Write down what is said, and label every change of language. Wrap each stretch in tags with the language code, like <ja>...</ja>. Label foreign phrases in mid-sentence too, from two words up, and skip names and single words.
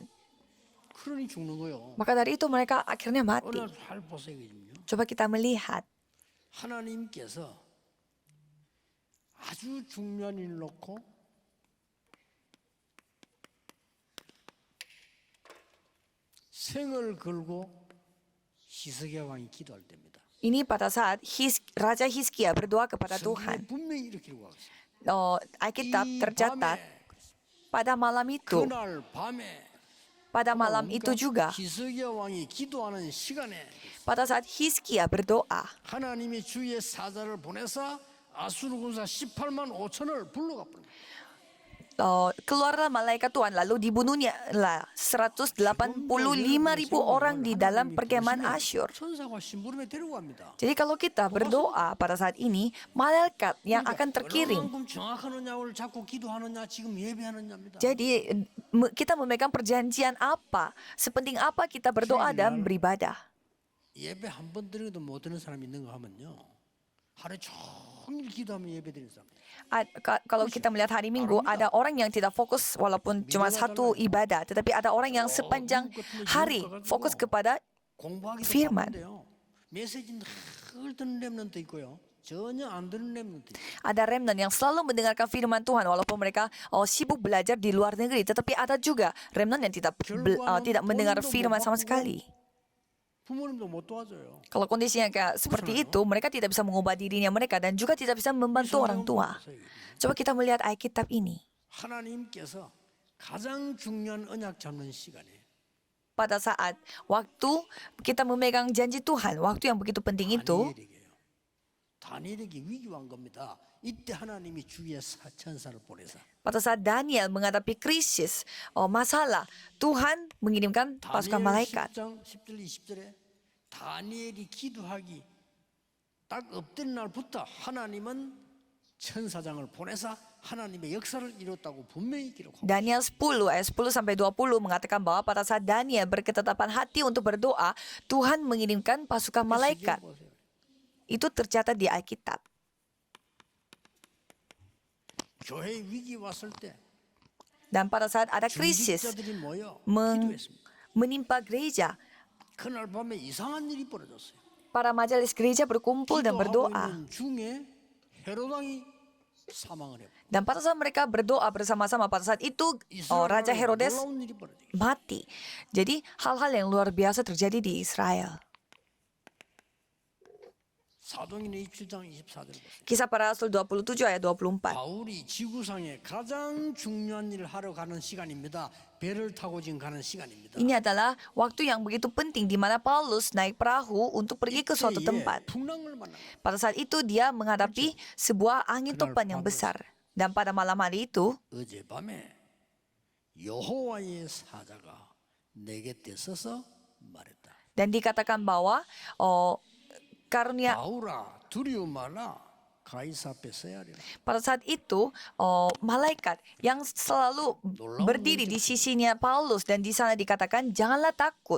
<ko>그러니 죽는 거요.</ko> <id>Maka dari itu mereka akhirnya mati.</id> <ko>오늘 잘 보세요.</ko> <id>Coba kita melihat.</id> <ko>하나님께서 아주 중요한 일을 놓고 생을 걸고 히스기야 왕이 기도할 때입니다.</ko> <id>Ini pada saat Raja Hizkia berdoa kepada Tuhan.</id> <ko>분명히 이렇게 기록하고 있어요.</ko> <id>Alkitab tercatat pada malam itu,</id> <ko>그날 밤에</ko> <id>pada malam itu juga,</id> <ko>히스기야 왕이 기도하는 시간에</ko> <id>pada saat Hizkia berdoa,</id> <ko>하나님이 주의 사자를 보내서 아수르 군사 18만 5천을 불러가 버립니다.</ko> <id>keluarlah malaikat Tuhan lalu dibunuhnya lah 185.000 orang di dalam perkemahan Asyur.</id> <ko>천사가 심부름에 데려갑니다.</ko> <id>Jadi kalau kita berdoa pada saat ini, malaikat yang akan terkirim.</id> <ko>얼마만큼 정확하느냐를 자꾸 기도하느냐 지금 예배하느냐입니다.</ko> <id>Jadi kita memegang perjanjian apa, sepenting apa kita berdoa dan beribadah.</id> <ko>예배 한 번 드려도 못 드는 사람이 있는가 하면요. 하루 종일 기도하면 예배 드리는 사람.</ko> <id>Kalau kita melihat hari Minggu, ada orang yang tidak fokus walaupun cuma satu ibadah, tetapi ada orang yang sepanjang hari fokus kepada</id> <ko>공부하기도</ko> <id>firman.</id> <ko>바쁜데요. 메시지는 늘 듣는 렘넌트 있고요. 전혀 안 듣는 렘넌트 있고요.</ko> <id>Ada remnant yang selalu mendengarkan firman Tuhan walaupun mereka sibuk belajar di luar negeri, tetapi ada juga remnant yang tidak mendengar firman sama sekali.</id> <ko>부모님도 못 도와줘요.</ko> <id>Kalau kondisinya kayak seperti itu, mereka tidak bisa mengubah dirinya mereka dan juga tidak bisa membantu orang tua. Coba kita melihat Alkitab ini.</id> <ko>하나님께서 가장 중요한 언약 잡는 시간에</ko> <id>pada saat waktu kita memegang janji Tuhan, waktu yang begitu penting itu,</id> <ko>다니엘에게요. 다니엘에게 위기가 온 겁니다. 이때 하나님이 주의 천사를 보내사</ko> <id>pada saat Daniel menghadapi krisis, masalah, Tuhan mengirimkan pasukan</id> <ko>다니엘</ko> <id>malaikat.</id> <ko>10장 10절 20절에 다니엘이 기도하기 딱 엎드린 날부터 하나님은 천사장을 보내사 하나님의 역사를 이뤘다고 분명히 기록하고</ko> <id>Daniel 10 ayat 10 sampai 20 mengatakan bahwa pada saat Daniel berketetapan hati untuk berdoa, Tuhan mengirimkan pasukan malaikat.</id> <ko>보세요.</ko> <id>Itu tercatat di Alkitab.</id> <ko>교회에 위기 왔을 때</ko> <id>Dan pada saat ada krisis</id> <ko>중직자들이 모여</ko> <id>meng-</id> <ko>기도했습니다.</ko> <id>menimpa gereja,</id> <ko>그날 밤에 이상한 일이 벌어졌어요.</ko> <id>para majelis gereja berkumpul dan</id> <ko>기도하고</ko> <id>berdoa.</id> <ko>있는 중에 헤롯 왕이 사망을 했고</ko> <id>Dan pada saat mereka berdoa bersama-sama, pada saat itu Raja</id> <ko>이스라엘에</ko> <id>Herodes</id> <ko>놀라운 일이 벌어졌어요.</ko> <id>mati. Jadi hal-hal yang luar biasa terjadi di Israel.</id> <ko>사도행전 27장 24절 보세요.</ko> <id>Kisah para Rasul 27 ayat 24.</id> <ko>바울이 지구상에 가장 중요한 일을 하러 가는 시간입니다. 배를 타고 지금 가는 시간입니다.</ko> <id>Ini adalah waktu yang begitu penting di mana Paulus naik perahu untuk pergi ke suatu</id> <ko>이때에</ko> <id>tempat.</id> <ko>풍랑을 만납니다.</ko> <id>Pada saat itu dia menghadapi sebuah angin topan yang besar. Dan pada malam hari itu,</id> <ko>어젯밤에 여호와의 사자가 내 곁에 서서 말했다.</ko> <id>dan dikatakan bahwa karunia</id> <ko>바울아 두려워 말라 가이사 앞에 서야 하리라.</ko> <id>pada saat itu malaikat yang selalu berdiri di sisinya Paulus dan di sana dikatakan janganlah takut.</id>